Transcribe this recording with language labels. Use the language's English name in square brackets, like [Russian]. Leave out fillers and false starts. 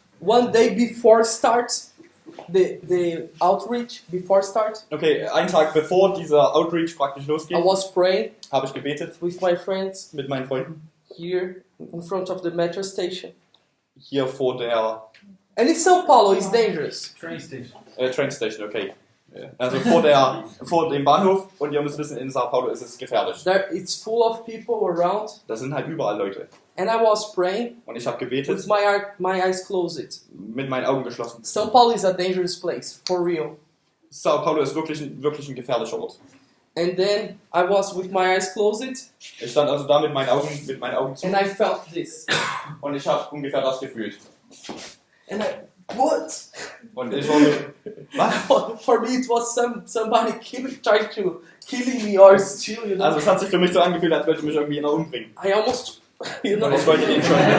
[English] one day before start, the outreach, before start, [German] okay, einen Tag bevor dieser Outreach praktisch losgeht, [English] I was praying [German] habe ich gebetet [English] with my friends [German] mit meinen Freunden. [English] here in front of the metro station. [German] Hier vor der [English] And in São Paulo, it's dangerous. Train station. Train Station, okay. [German] Also vor dem Bahnhof und ihr müsst wissen, in Sao Paulo ist es gefährlich. [English] It's full of people around. [German] Da sind halt überall Leute. [English] And I was praying [German] Und ich habe gebetet [English] with my eyes closed. [German] mit meinen Augen geschlossen. [English] São Paulo is a dangerous place, for real. [German] Sao Paulo ist wirklich ein gefährlicher Ort. [English] And then I was with my eyes closed. [German] Ich stand also da mit meinen Augen zu [English] And I felt this. [German] und ich habe ungefähr das gefühlt. [English] And what? [German] Und ich war so, was? [English] For me it was somebody trying to killing me or steal, you know. [German] Also es hat sich für mich so angefühlt, als wollte mich irgendwie einer umbringen. [English] I almost, you know. [German] Und ich wollte den schon.